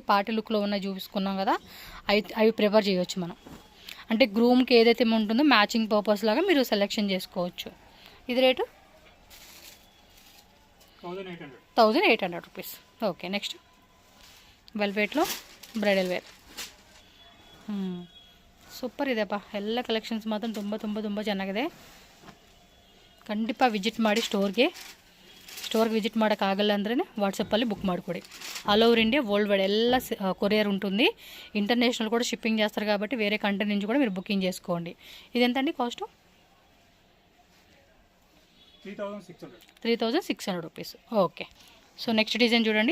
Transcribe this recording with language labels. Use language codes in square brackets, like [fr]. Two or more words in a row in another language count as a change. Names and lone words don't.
[en] party look [te] ఉన్నాయి చూపించుకున్నాం కదా, అవి ప్రిఫర్ చేయొచ్చు మనం. అంటే గ్రూమ్కి ఏదైతే ఉంటుందో [en] matching purpose [te] లాగా మీరు సెలెక్షన్ చేసుకోవచ్చు. ఇది రేటు 1,800 రూపీస్. [en] okay, next velvet bridal wear. [kn] ಸೂಪರ್ ಇದೆಪ್ಪ. ಎಲ್ಲ ಕಲೆಕ್ಷನ್ಸ್ ಮಾತ್ರ ತುಂಬ ಚೆನ್ನಾಗಿದೆ. ಖಂಡಿತ ವಿಸಿಟ್ ಮಾಡಿ [en] store visit [kn] ಮಾಡೋಕ್ಕಾಗಲ್ಲ ಅಂದ್ರೆ ವಾಟ್ಸಪ್ಪಲ್ಲಿ బుక్ ಮಾಡಿಕೊಡಿ. [en] all over India world wide [te] ಎಲ್ಲ కొరియర్ ఉంటుంది. ఇంటర్నేషనల్ కూడా షిప్పింగ్ చేస్తారు కాబట్టి వేరే కంట్రీ నుంచి కూడా మీరు బుకింగ్ చేసుకోండి. ఇది ఎంత అండి కాస్ట్? 3,600 రూపీస్. [en] okay, so next design [te] చూడండి.